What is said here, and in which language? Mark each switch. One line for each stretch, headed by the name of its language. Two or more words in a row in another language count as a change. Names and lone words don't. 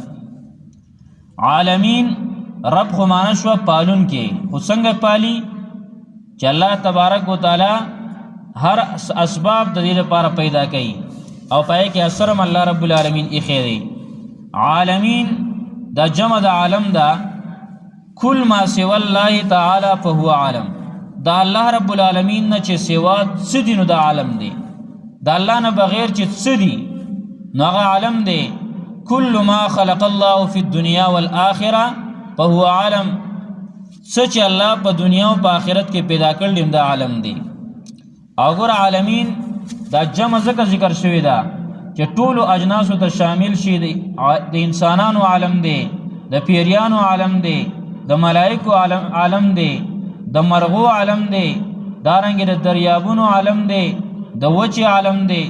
Pashto: عالمین رب خو معنی شوه پالون کې، خو څنګه پالي چې الله تبارک وتعالی هر اسباب د دې لپاره پیدا کوي او پای کې اثرم الله رب العالمین ایښی دی. عالمین دا جمع د عالم دا،
Arabic: کل ما سوى الله تعالی فهو عالم.
Pashto: دا الله رب العالمین نه چې سوا څه دي نو دا عالم دی. دا الله نه بغیر چې څه دي نو هغه عالم دی.
Arabic: کل ما خلق الله فی الدنیا والآخرة فهو عالم.
Pashto: څه چې الله په دنیا او په آخرت کې پیدا کړل دا عالم دی. او ګور عالمین دا جمع ځکه ذکر شوی دا چې ټولو اجناسو ته شامل شي. د انسانانو عالم دی، د پیریانو عالم دی، د ملائکو عالم دی، د مرغو عالم دی، دارنګې د دریابونو عالم دی، د وچې عالم دی.